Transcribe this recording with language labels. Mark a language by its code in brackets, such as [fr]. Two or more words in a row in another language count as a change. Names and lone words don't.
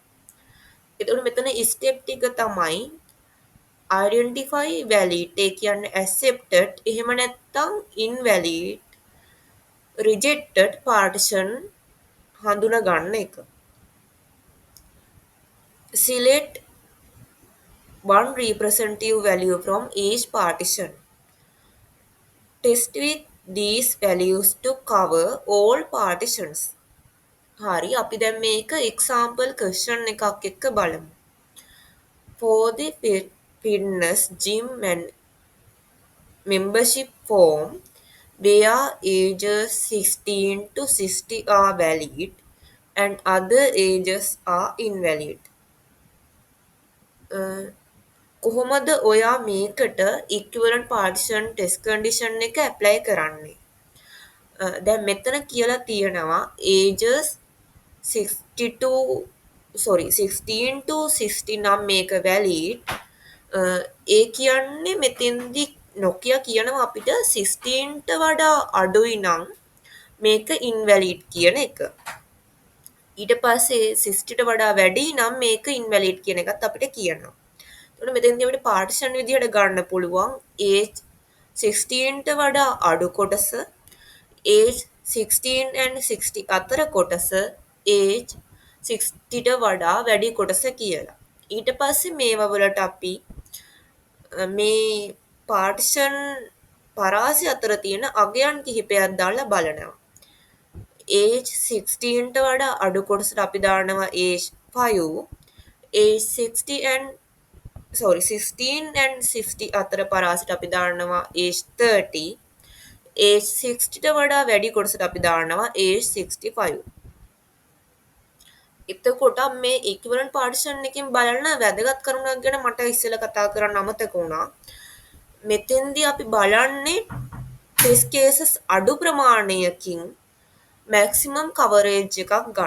[si] එතකොට මෙතන ස්ටෙප් ටික තමයි [en] identify valid [si] ඒ කියන්නේ accepted එහෙම නැත්නම් [en] invalid rejected partition [si] හඳුනා ගන්න එක. [en] select one representative value from each partition. Test with these values to cover all partitions. [si] හරි අපි දැන් මේක [en] example question [si] එකක් එක්ක බලමු. [en] For the fitness gym and membership form where ages 16 to 60 are valid and other ages are invalid. [si] කොහොමද ඔයා මේකට [en] equivalent partition test condition [si] එක ඇප්ලයි කරන්නේ? දැන් මෙතන කියලා තියෙනවා [en] ages 16 to 60 [si] නම් මේක valid. ඒ කියන්නේ මෙතෙන්දි නොකිය කියනවා අපිට 16ට වඩා අඩුයි නම් මේක invalid කියන එක. ඊට පස්සේ 60ට වඩා වැඩි නම් මේක invalid කියන එකත් අපිට කියනවා. එතකොට මෙතෙන්දී අපිට පාර්ටිෂන් විදිහට ගන්න පුළුවන් age 16ට වඩා අඩු කොටස, [en] age 16 and 60 [si] අතර කොටස, age 60ට වඩා වැඩි කොටස කියලා. ඊට පස්සේ මේවා වලට අපි මේ පාර්ටිෂන් පරාසය අතර තියෙන අගයන් කිහිපයක් දාලා බලනවා. age 16ට වඩා අඩු කොටසට අපි දානවා age 5, [en] age 16 and 60 [si] අතර පරාසයට අපි දානවා age 30, age 60ට වඩා වැඩි කොටසට අපි දානවා age 65. එතකොට මේ [en] equivalent partition [si] එකකින් බලන වැදගත් කරුණක් ගැන මට ඉස්සෙල්ලා කතා කරන්න අමතක වුණා. මෙතෙන්දී අපි බලන්නේ [en] test cases [si] අඩු ප්‍රමාණයකින් [en] maximum coverage [si] එකක් ගන්න.